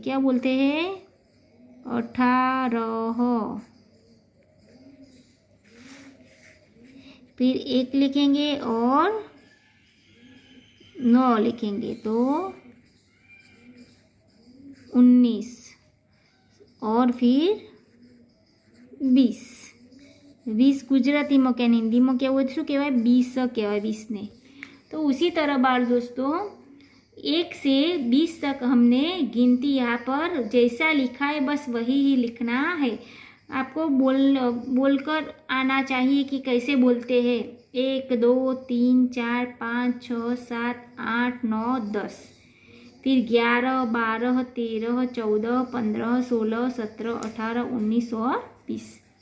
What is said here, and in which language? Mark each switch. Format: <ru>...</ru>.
<hi>क्या बोलते हैं 18। फिर 1 लिखेंगे और 9 लिखेंगे तो 19। और फिर 20।</hi> <gu>20 ગુજરાતીમાં કે હિન્દીમાં કહેવું હોય તો શું કહેવાય 20 કહેવાય 20ને।</gu> <hi>तो उसी तरह बाल दोस्तों 1 से 20 तक हमने गिनती यहाँ पर जैसा लिखा है बस वही ही लिखना है। आपको बोलकर आना चाहिए कि कैसे बोलते हैं। 1 2 3 4 5 6 7 8 9 10, फिर 11 12 13 14 15 16 17 18 19 और 20।</hi>